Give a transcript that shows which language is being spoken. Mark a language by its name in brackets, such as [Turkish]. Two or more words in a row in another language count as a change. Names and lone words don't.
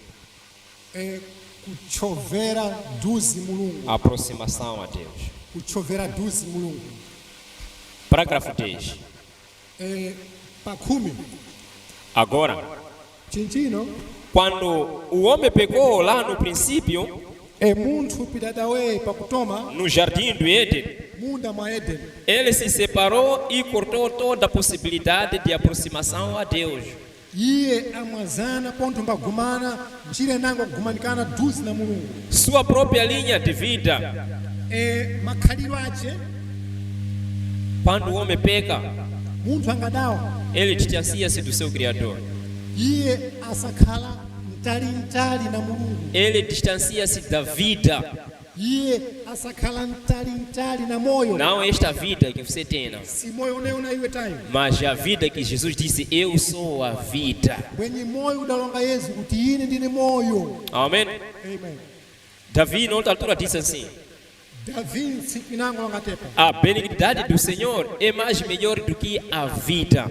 [Sena] Kuchovera duzi Mulungu. [Portuguese] Aproximação a Deus. [Sena] Kuchovera duzi Mulungu. [Portuguese] Parágrafo 10. [Sena] Pa 10 [Portuguese] Agora, [Sena] chinchino [Portuguese] quando o homem pecou lá no princípio, [Sena] munthu pidadawe pakutoma [Portuguese] no jardim do Éden, [Sena] munda mwa Edeni, [Portuguese] ele se separou e cortou toda a possibilidade de aproximação a Deus. [Sena] iye amwazana ponto mbagumana njira nango kugumanikana duzi na Mulungu. [Portuguese] Sua própria linha de vida. [Sena] Makhalidwe ache [Portuguese] Quando o homem peca, [Sena] munthu angadawa [Portuguese] ele distancia-se do seu Criador. [Sena] iye asakhala mtali na Mulungu. [Portuguese] Ele distancia-se da vida. [Sena] Iye asakhala mtali na moyo. [Portuguese] Não esta vida que você tem, não. [Sena] Si moyo uneona iwe tayo [Portuguese] Mas a vida que Jesus disse: Eu sou a vida. [Sena] bwenye moyo udalonga Yesu kuti ine ndine moyo. [Portuguese] Amém? [Sena] Amen. [Portuguese] Davi, na outra altura, disse assim: [Sena] Davi tsiku inango wangatepa [Portuguese] A benignidade do Senhor é mais melhor do que a vida.